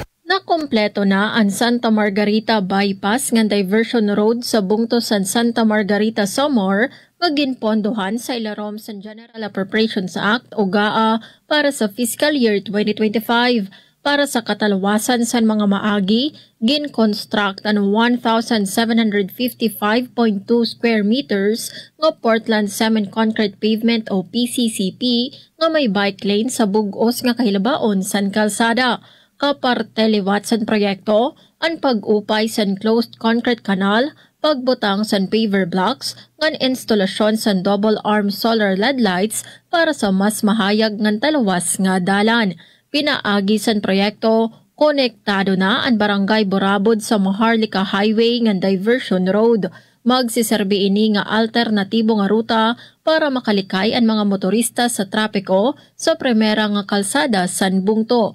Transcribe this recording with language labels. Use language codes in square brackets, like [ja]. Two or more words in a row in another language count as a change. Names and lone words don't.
[war] Nakompleto na ang Santa Margarita Bypass nga [en] diversion road [war] sa bungto sa Santa Margarita Samar maginpondohan sa ilarom sa General Appropriations Act o GAA para sa [en] fiscal year [war] 2025. Para sa katalawasan sa mga maagi, gin-construct ang 1,755.2 [en] square meters [war] ng Portland Cement Concrete Pavement o PCCP nga may [en] bike lane [war] sa bugos nga kahilabaon san kalsada. Kaparte liwat san proyekto, ang pag-upay san [en] closed concrete canal, [war] pagbutang san [en] paver blocks, [war] ngan instalasyon san [en] double arm solar LED lights [war] para sa mas mahayag ngan talawas nga dalan. Pinaagi san proyekto, konektado na ang barangay Borabod sa Maharlika Highway ngan [en] diversion road. [war] Magsiserbi ini nga alternatibo nga ruta para makalikay ang mga motorista sa trapiko sa primera nga kalsada san bungto.